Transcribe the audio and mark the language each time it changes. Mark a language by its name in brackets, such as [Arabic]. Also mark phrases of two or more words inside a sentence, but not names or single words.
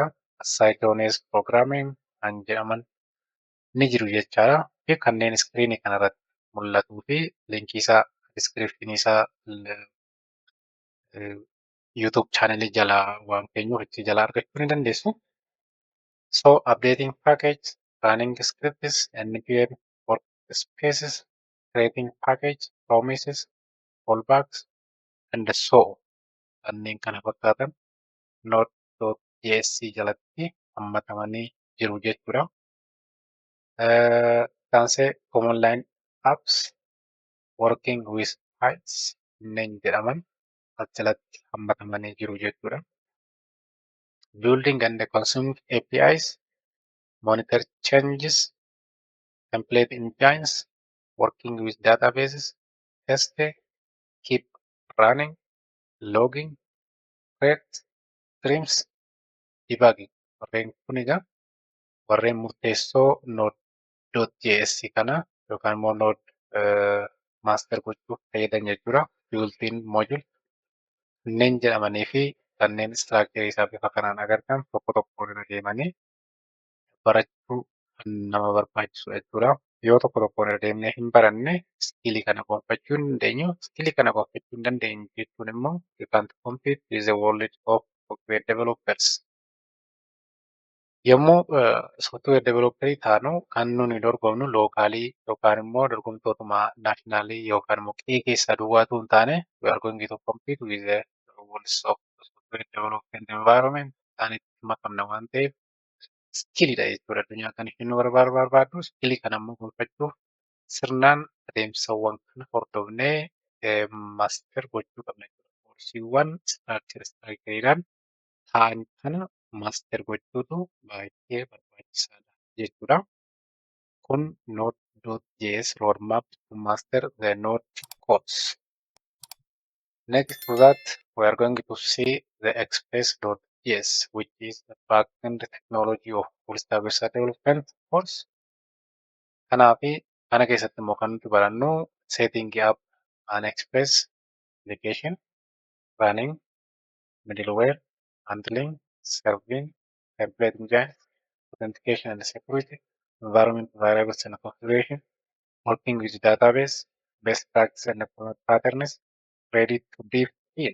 [English] Asynchronous programming [Oromo] kan jedhaman ni jiru jechaadha. Fi kanneen iskiriinii kanarratti mul'atuu fi linkii isaa description isaa YouTube channelii jalaa waan keenyuuf itti jalaa argachuu ni dandeessu. [English] So updating package, running scripts, npm workspaces, creating package, promises, fallbacks, and so on. [Oromo] Kanneen kana fakkaatan node.js jalatti hammatamanii jiru jechuudha. Taansee [English] command line apps working with heights [Oromo] kanneen jedhaman as jalatti hammatamanii jiru jechuudha. [English] Building and consuming APIs, monitor changes, template engines, working with databases, test, keep running, logging, create, streams, debugging. [Oromo] Warreen kun egaa warreen murteessoo node.js kana yookaan immoo node master gochuuf fayyadan jechuudha. [English] Built-in module [Oromo] kanneen jedhamanii fi kanneen istiraakcharii isaa bifa kanaan agartan tokko tokkoon irra deemanii barachuu kan nama barbaachisudha jechuudha. Yoo tokko tokkoon irra deemnee hin baranne iskiilii kana gonfachuu hin dandeenyu. Iskiilii kana gonfachuu hin dandeenyu jechuun immoo [English] you can't compete with the world of software developers. [Oromo] Yommuu software developerii taanu kan nuni dorgomnu lookaalii yookaan immoo dorgomtootuma naashinaalii yookaan immoo qe'ee keessaa duwwaatu hin taane [English] we are going to compete with the world of software development environment [Oromo] isaanitti makamna waan ta'eef iskiiliidha jechuudha. Addunyaa kan isheen nu barbaaddu iskiilii kana immoo gonfachuuf sirnaan adeemsawwan kana hordofnee maaster gochuu qabna jechuudha. Koorsiiwwan istiraakchariidhaan ta'an kana maaster gochuutu baay'ee barbaachisaadha jechuudha. [English] Kun node.js roadmap to master the node codes. Next to that, we are going to see the express.js, which is the backend technology of full stack website development course. [Oromo] Kanaafi kana keessatti immoo kan nuti barannu [English] setting up an express application, running, middleware, handling, serving, template engine, authentication and security, environment variables and configuration, working with database, best practice and patterns, ready to dive in.